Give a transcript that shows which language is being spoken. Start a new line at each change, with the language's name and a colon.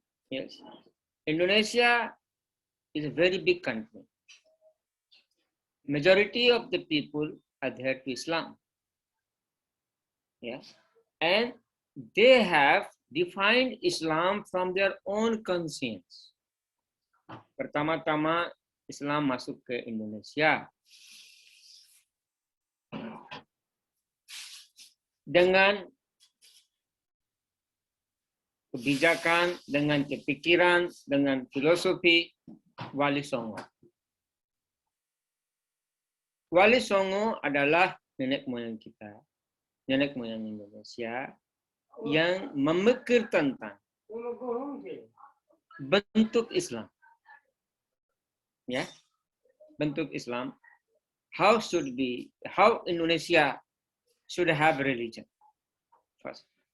English: Yes. Indonesia is a very big country. Majority of the people adhere to Islam. Yes. And they have defined Islam from their own conscience.
Indonesian: Pertama-tama Islam masuk ke Indonesia dengan kebijakan, dengan kepikiran, dengan filosofi Wali Songo. Wali Songo adalah nenek moyang kita, nenek moyang Indonesia yang memikir tentang bentuk Islam. Ya, bentuk Islam.
English: How Indonesia should have religion first.